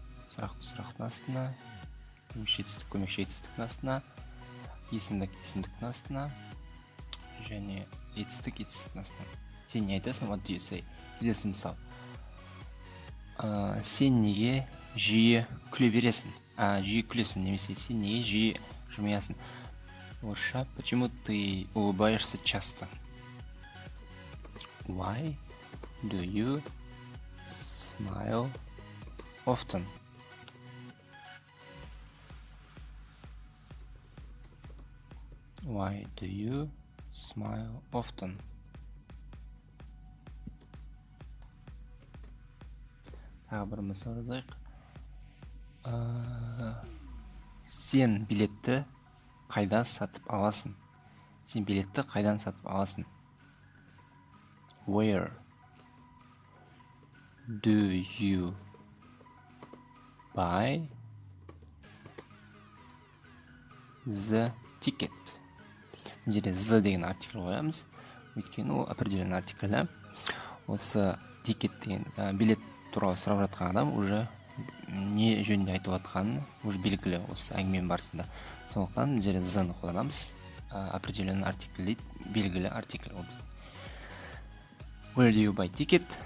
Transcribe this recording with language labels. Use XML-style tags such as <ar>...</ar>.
<kk>Сұрақтың астына, көмекші етістіктің астына, есімдіктің астына, және етістіктің астына. Сен не айтасың?</kk> <en>What do you say?</en> <kk>Келесі мысал. Сен неге жиі күле бересің? Жиі күлесің, немесе сен неге жиі жымиясың?</kk> <ru>Орысша, почему ты улыбаешься часто?</ru> <en>Why do you smile often? Why do you smile often?</en> <kk>Тағы бір мысал жазайық. Сен билетті қайда сатып аласың? Сен билетті қайдан сатып аласың?</kk> <en>Where do you buy the ticket?</en> <kk>Мына жерде the деген артикль қоямыз. Өйткені ол</kk> <ru>определенный артикль.</ru> <kk>Осы ticket деген билет туралы сұрап жатқан адам уже не жөнінде айтып жатқанын уже белгілі осы әңгіме барысында. Сондықтан мына жерде the-ны қолданамыз.</kk> <ru>Определенный артикль</ru> <kk>дейді, белгілі артикль ол біз.</kk> <en>Where do you buy ticket?</en>